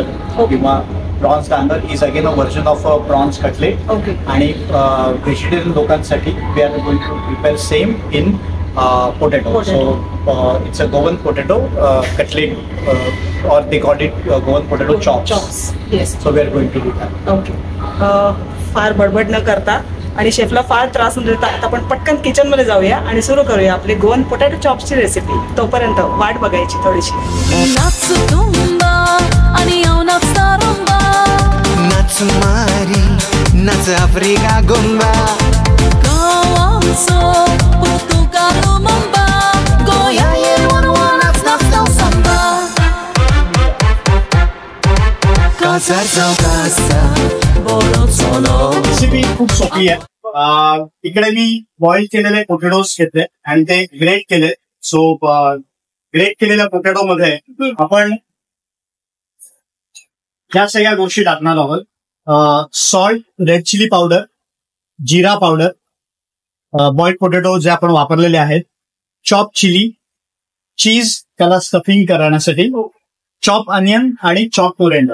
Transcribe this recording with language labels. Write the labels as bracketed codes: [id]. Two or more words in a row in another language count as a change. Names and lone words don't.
[en] Prawns dangar is again a version of a prawns cutlet. आणि vegetarian लोकांसाठी we are going to prepare same in potato. So it's a Goan potato cutlet, or they call it Goan potato chops. Yes. So we are going to do that. ओके. [mr] फार बडबड न करता आणि शेफला फार त्रास न देता आता आपण पटकन किचन मध्ये जाऊया आणि सुरू करूया आपली [en] Goan potato [mr] चॉप्सची रेसिपी. तोपर्यंत वाट बघायची थोडीशी. Natsutumba आणि Natsarumba. Natsumari, Nats Africa Gumba. Kawanso, Portugal Lumumba. Goya Yerwana Nats Samba. Kasar Kasa, Bolotsolo. रेसिपी खूप सोपी आहे. इकडे मी बॉईल केलेले पोटॅटोज घेतले आणि ते ग्रेट केले. [en] so grate [mr] केलेल्या पोटॅटो मध्ये आपण ह्या सगळ्या गोष्टी टाकणार आहोत. [en] salt, red chilli powder, [mr] जिरा पावडर, [en] boiled potato [mr] जे आपण वापरलेले आहेत, [en] chop chilli, [mr] चीज त्याला स्टफिंग करण्यासाठी, [en] chop onion [mr] आणि [en] chop coriander.